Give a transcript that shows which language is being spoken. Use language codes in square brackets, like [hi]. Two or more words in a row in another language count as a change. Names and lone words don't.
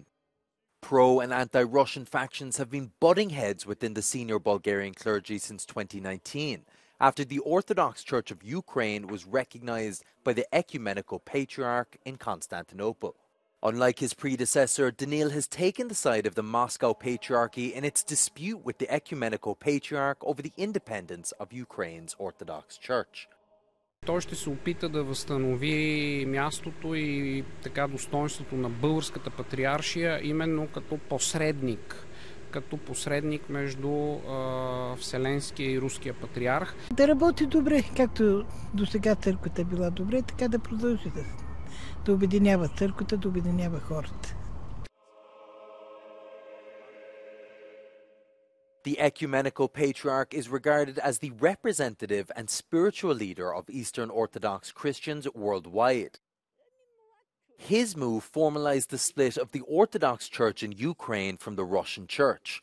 [en] Pro- and anti-Russian factions have been butting heads within the senior Bulgarian clergy since 2019, after the Orthodox Church of Ukraine was recognized by the Ecumenical Patriarch in Constantinople. Unlike his predecessor, Danil has taken the side of the Moscow Patriarchy in its dispute with the Ecumenical Patriarch over the independence of Ukraine's Orthodox Church. [bg] Той ще се опита да възстанови мястото и така достоинството на българската патриаршия именно като посредник между Вселенския и Руския патриарх. Да работи добре, както до сега църквата била добре, така да продължи да обединява църквата, да обединява хората. [en] The Ecumenical Patriarch is regarded as the representative and spiritual leader of Eastern Orthodox Christians worldwide. His move formalized the split of the Orthodox Church in Ukraine from the Russian Church.